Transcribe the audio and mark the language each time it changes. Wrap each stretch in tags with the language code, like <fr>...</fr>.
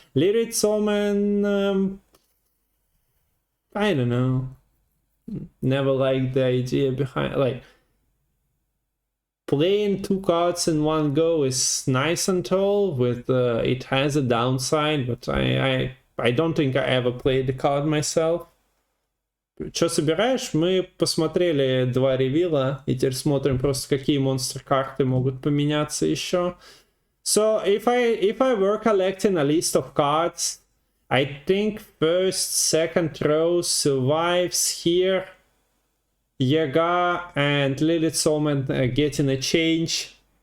<en>Lyric Omen, I don't know. Never liked the idea behind, like, playing 2 cards in one go is nice and all, with it has a downside, but I don't think I ever played the card myself.</en> <ru>Что собираешь? Мы посмотрели 2 ревила, и теперь смотрим просто, какие монстр-карты могут поменяться еще.</ru> <en>So if I were collecting a list of cards, I think first, second row survives here. Yaga and Lilith's Omen getting a change.</en>